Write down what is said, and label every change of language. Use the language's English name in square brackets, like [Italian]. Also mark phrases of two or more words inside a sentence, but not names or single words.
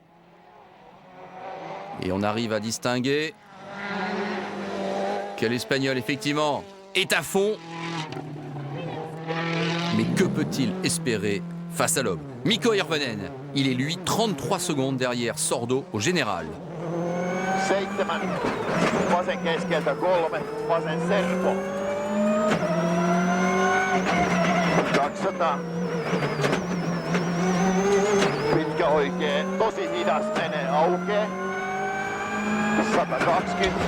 [French] Et on arrive à distinguer que l'Espagnol effectivement est à fond. Mais que peut-il espérer face à l'homme? Mikko Hirvonen, il est lui 33 secondes derrière Sordo au général. [Finnish] 7, vasen keskeltä 3, vasen serpo. 200. Pitkä oikee, tosi hidas menee aukeaa. 120.